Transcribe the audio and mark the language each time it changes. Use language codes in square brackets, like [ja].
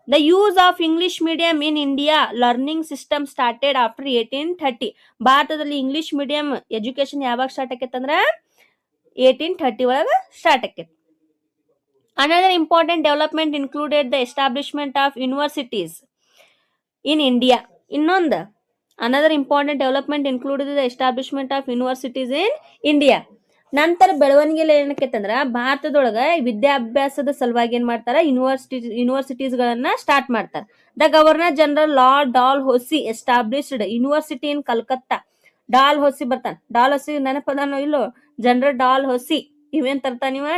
[en] The use of English medium in India learning system started after 1830. [kn] ಭಾರತದಲ್ಲಿ English medium education ಯಾವಾಗ start ಆಕೇತಂದ್ರ 1830 ಒಳಗ start ಆಕೇತಿ. [en] Another important development included the establishment of universities in India. [kn] ಇನ್ನೊಂದು [en] another important development included the establishment of universities in India. [kn] ನಂತರ ಬೆಳವಣಿಗೆಯಲ್ಲಿ ಏನಕ್ಕೇತಂದ್ರ ಭಾರತದೊಳಗ ವಿದ್ಯಾಭ್ಯಾಸದ ಸಲುವಾಗಿ ಏನ್ ಮಾಡ್ತಾರ, ಯೂನಿವರ್ಸಿಟೀಸ್ ಗಳನ್ನ ಸ್ಟಾರ್ಟ್ ಮಾಡ್ತಾರ. [en] The governor general lord Dalhousie established university in Calcutta. [kn] Doll ಹೊಸಿ ಬರ್ತಾನ. ಡಾಲ್ ಹೊಸಿ ನೆನಪದಾನೋ ಇಲ್ಲೋ? ಜನರಲ್ ಡಾಲ್ ಹೊಸಿ ಇವೇನ್ ತರ್ತಾನ ಇವ?